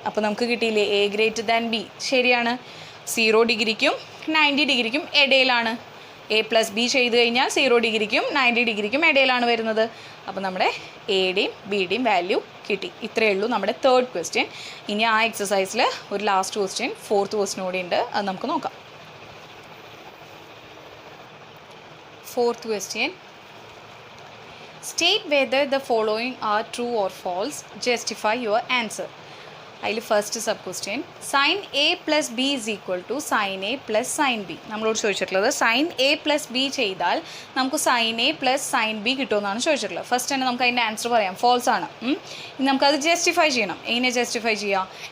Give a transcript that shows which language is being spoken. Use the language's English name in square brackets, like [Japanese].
[Malayalam] അപ്പോൾ നമുക്ക് കിട്ടിയില്ലേ എ ഗ്രേറ്റർ ദാൻ ബി? ശരിയാണ്. 0 ഡിഗ്രിക്കും 90 ഡിഗ്രിക്കും ഇടയിലാണ്. എ പ്ലസ് ബി ചെയ്ത് കഴിഞ്ഞാൽ 0 ഡിഗ്രിക്കും 90 ഡിഗ്രിക്കും ഇടയിലാണ് വരുന്നത്. അപ്പോൾ നമ്മുടെ എയുടെയും ബിയുടെയും വാല്യൂ കിട്ടി. ഇത്രയേ ഉള്ളൂ നമ്മുടെ തേർഡ് ക്വസ്റ്റ്യൻ. ഇനി ആ എക്സസൈസിൽ ഒരു ലാസ്റ്റ് ക്വസ്റ്റ്യൻ, ഫോർത്ത് ക്വസ്റ്റ്യൻ കൂടി ഉണ്ട്. അത് നമുക്ക് നോക്കാം. [English] Fourth question, state whether the following are true or false, justify your answer. അതിൽ first sub question, sine A plus B is equal to sine A plus sine B. [Malayalam] നമ്മളോട് ചോദിച്ചിട്ടുള്ളത് sine A plus B ചെയ്താൽ നമുക്ക് sine A plus sine B കിട്ടുമെന്നാണ് ചോദിച്ചിട്ടുള്ളത്. First തന്നെ നമുക്ക് അതിൻ്റെ ആൻസർ പറയാം, ഫോൾസ് ആണ്. ഇനി നമുക്കത് ജസ്റ്റിഫൈ ചെയ്യണം. എങ്ങനെ ജസ്റ്റിഫൈ ചെയ്യാം?